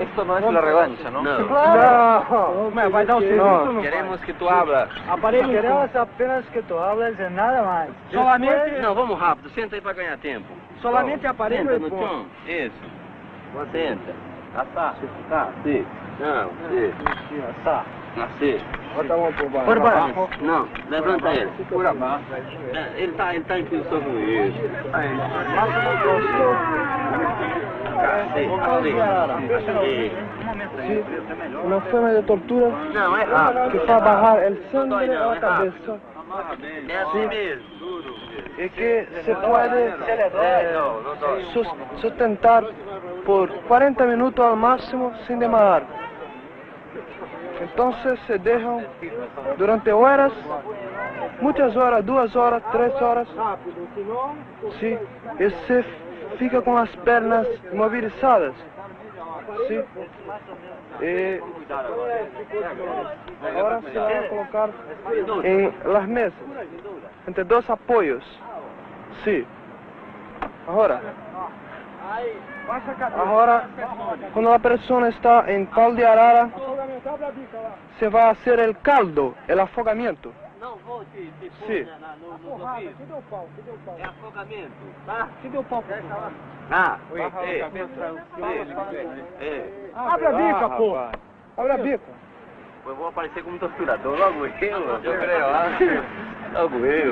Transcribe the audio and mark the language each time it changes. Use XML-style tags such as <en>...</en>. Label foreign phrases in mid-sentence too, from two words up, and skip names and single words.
<es>Esto no es la revancha, ¿no? No.</es> <pt>No, vai dar o serviço, não.</pt> <es>Queremos que tu hablas.</es> <pt>Queremos apenas que tu hables e nada mais.</pt> <es>Solamente...</es> <pt>Não, vamos rápido, senta aí pra ganhar tempo.</pt> <es>Solamente aparelho</es> <pt>Senta e no ponto. chão, isso. Senta. Tá, sim. Não, sim. Tá. Assim. Bota a mão por baixo. Por baixo. Não, levanta ele. Por abaixo. Ele tá em posição com isso. Aí. Uma forma de tortura Não, é rápido. que faz barrar o sangue na cabeça. É assim mesmo. E que se pode sustentar por 40 minutos</pt> <es>al máximo sin desmayar. Entonces se dejan durante horas, muchas horas, 2 horas, 3 horas. Sí, y se fica con las pernas movilizadas. Sí. Y ahora se va a colocar en las mesas, entre 2 apoyos. Sí. Ahora, cuando la persona está en pau de arara, se va a hacer el caldo, el afogamiento. Sí.</es> <pt>É afogamento, tá? Abre a bica, pô! Abre a bica! Eu vou aparecer como torturador, logo eu creio, logo eu.</pt>